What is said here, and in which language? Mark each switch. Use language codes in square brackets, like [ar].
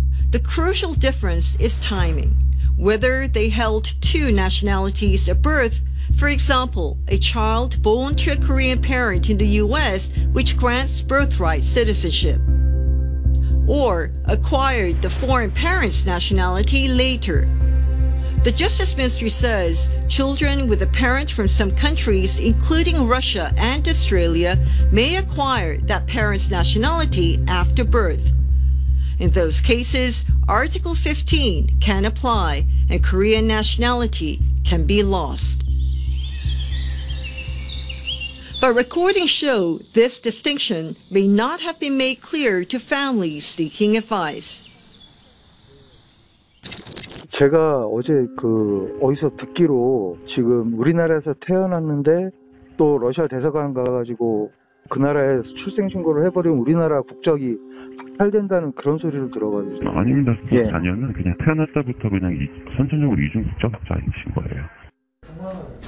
[en] The crucial difference is timing. Whether they held two nationalities at birth, for example, a child born to a Korean parent in the U.S. which grants birthright citizenship. Or acquired the foreign parent's nationality later. The Justice Ministry says children with a parent from some countries, including Russia and Australia, may acquire that parent's nationality after birth. In those cases, Article 15 can apply and Korean nationality can be lost. But recordings show this distinction may not have been made clear to families seeking advice. [ko] 제가 어제 그 어디서 듣기로 지금 우리나라에서 태어났는데 또 러시아 대사관 가가지고 그 나라에서 출생신고를 해버리면 우리나라 국적이 박탈된다는 그런 소리를 들어가지고 아닙니다. 예. 자녀는 그냥 태어났다부터 그냥 선천적으로 이중 국적자이신 거예요.